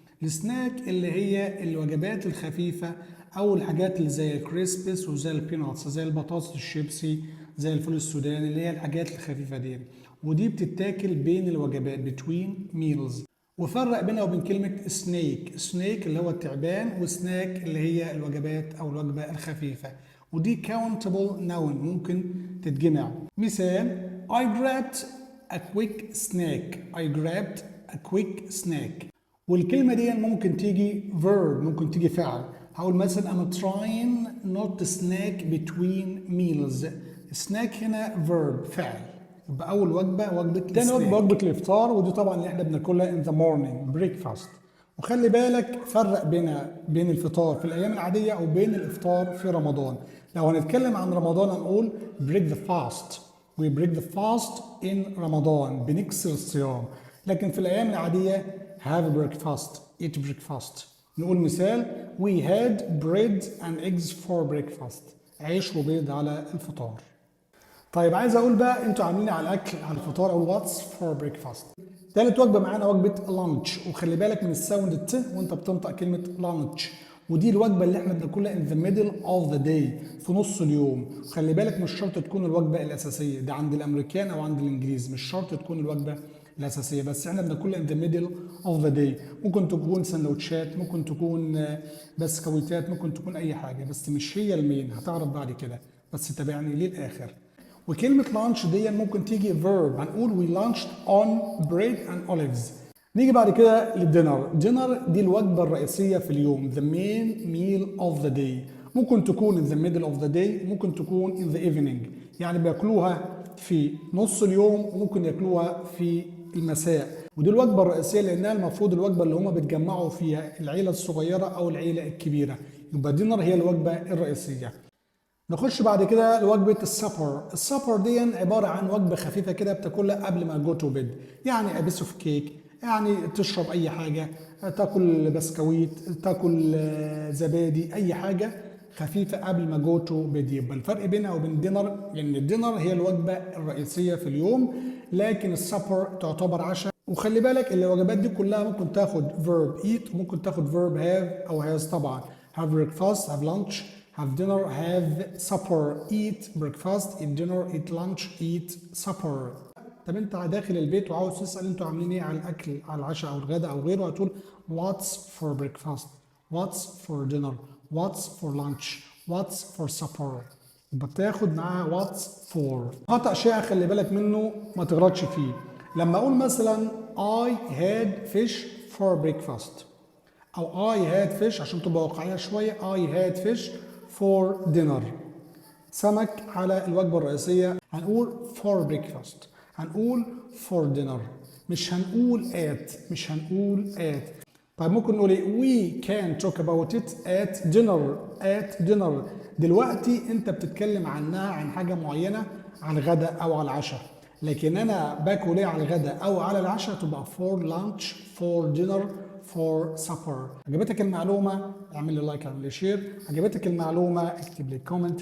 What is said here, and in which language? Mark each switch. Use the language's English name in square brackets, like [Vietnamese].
[Arabic] السناك اللي هي الوجبات الخفيفة أو الحاجات اللي زي الكريسبس وزي البيناتس، زي البطاطس الشيبسي، زي الفول السوداني، اللي هي الحاجات الخفيفة دي. ودي بتتاكل بين الوجبات [English] between meals. [Arabic] وفرق بينها وبين كلمة سنيك. سنيك اللي هو التعبان، وسناك اللي هي الوجبات أو الوجبة الخفيفة. ودي [English] countable noun [Arabic] ممكن تتجمع. مثال [English] I grabbed a quick snack. I grabbed a quick snack. [Arabic] والكلمة دي ممكن تيجي verb، ممكن تيجي فعل. هقول مثلا [English] I'm trying not to snack between meals. [Arabic] snack هنا verb فعل. يبقى أول وجبة وجبة تاني وجبة وجبة الإفطار، ودي طبعا اللي احنا بناكلها [English] in the morning breakfast. [Arabic] وخلي بالك فرق بين الفطار في الأيام العادية أو بين الإفطار في رمضان. لو هنتكلم عن رمضان هنقول [English] break the fast. We break the fast in رمضان، [Arabic] بنكسر الصيام. لكن في الأيام العادية [English] have breakfast، eat breakfast. [Arabic] نقول مثال [English] we had bread and eggs for breakfast. [Arabic] عيش وبيض على الفطار. طيب عايز اقول بقى انتوا عاملين على الاكل على الفطار او [English] What's for breakfast. [Arabic] تالت وجبه معانا وجبه لانش، وخلي بالك من الساوند الت وانت بتنطق كلمه لانش. ودي الوجبه اللي احنا بناكلها [English] in the middle of the day، [Arabic] في نص اليوم. خلي بالك مش شرط تكون الوجبه الاساسيه، ده عند الامريكان او عند الانجليز مش شرط تكون الوجبه الاساسيه، بس احنا بناكلها [English] in the middle of the day. [Arabic] ممكن تكون سندوتشات، ممكن تكون بسكويتات، ممكن تكون اي حاجه، بس مش هي المين، هتعرف بعد كده، بس تابعني للاخر. وكلمة لانش دي ممكن تيجي verb، هنقول [English] we launched on bread and olives. [Arabic] نيجي بعد كده للدينر. دينر دي الوجبة الرئيسية في اليوم، [English] the main meal of the day. [Arabic] ممكن تكون [English] in the middle of the day، [Arabic] ممكن تكون [English] in the evening، [Arabic] يعني بياكلوها في نص اليوم وممكن ياكلوها في المساء. ودي الوجبة الرئيسية لأنها المفروض الوجبة اللي هما بيتجمعوا فيها العيلة الصغيرة أو العيلة الكبيرة. يبقى دينر هي الوجبة الرئيسية. نخش بعد كده لوجبة السبر. السبر دي عبارة عن وجبة خفيفة كده بتاكلها قبل ما [English] go to bed, [Arabic] يعني [English] a piece of cake، [Arabic] يعني تشرب أي حاجة، تاكل بسكويت، تاكل زبادي، أي حاجة خفيفة قبل ما جو تو بيد. يبقى الفرق بينها وبين الدينر يعني الدينر هي الوجبة الرئيسية في اليوم، لكن السبر تعتبر عشاء. وخلي بالك الوجبات دي كلها ممكن تاخد verb eat وممكن تاخد verb have أو has طبعا. [English] have breakfast، have lunch، have dinner، have supper. eat breakfast، eat dinner، eat lunch، eat supper. [Arabic] طب انت داخل البيت وعاوز تسأل انتوا عاملين ايه على الاكل، على العشاء او الغداء او غيره، هتقول [English] what's for breakfast، what's for dinner، what's for lunch، what's for supper. [Arabic] يبقى بتاخد معاها what's for. خطأ شائع خلي بالك منه ما تغلطش فيه. [English] لما اقول مثلا I had fish for breakfast او I had fish [Arabic] عشان تبقى واقعية شوية، [English] I had fish for dinner، [Arabic] سمك على الوجبة الرئيسية، هنقول [English] for breakfast، هنقول for dinner، [Arabic] مش هنقول مش هنقول [English] at. [Arabic] طيب ممكن نقول ايه [English] we can talk about it at dinner. [Arabic] دلوقتي انت بتتكلم عنها عن حاجة معينة، عن الغداء او على العشاء، لكن انا باكل ايه على الغداء او على العشاء تبقى [English] for lunch، for dinner، for supper. [Arabic] عجبتك المعلومة اعمل لي لايك، اعمل لي شير. عجبتك المعلومة اكتب لي كومنت.